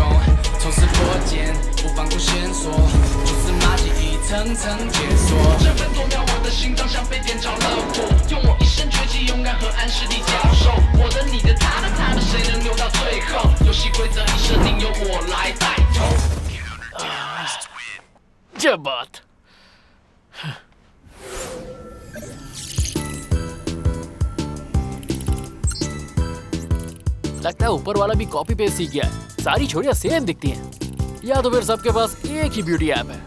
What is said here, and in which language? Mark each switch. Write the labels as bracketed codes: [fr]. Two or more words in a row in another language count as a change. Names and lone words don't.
[zh] 抽丝剥茧，不放过线索，蛛丝马迹一层层解锁。这分多秒，我的心脏像被点着了火，用我一身绝技，勇敢和暗势力交手。我的、你的、他的，谁能留到最后？游戏规则已设定，由我来带头。 [hi] 这 बात लगता है ऊपर वाला भी [en] copy paste [hi] सीख गया है। सारी छोरियां सेम दिखती हैं, या तो फिर सबके पास एक ही [en] beauty app [hi] है।